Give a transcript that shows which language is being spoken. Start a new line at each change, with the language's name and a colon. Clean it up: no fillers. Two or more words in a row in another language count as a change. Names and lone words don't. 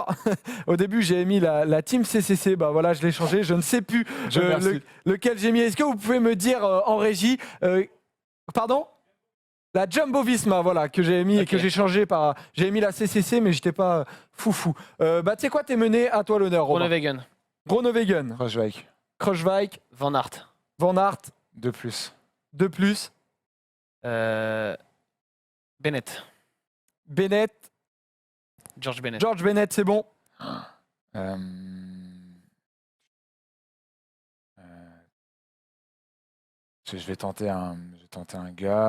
French: Au début, j'ai mis la team CCC, bah voilà, je l'ai changé. Je ne sais plus Je remercie. lequel j'ai mis. Est-ce que vous pouvez me dire en régie, pardon, la Jumbo Visma, voilà, que j'ai mis et Ok. que j'ai changé par. J'ai mis la CCC, mais j'étais pas foufou. Bah tu sais quoi, t'es mené, à toi l'honneur. Romain. Groenewegen. Groenewegen, Roswijk. Kruijswijk, Van Aert. Van Aert, De plus. de plus, Bennett. Bennett, George Bennett. George Bennett, c'est bon. Euh, je vais tenter un gars.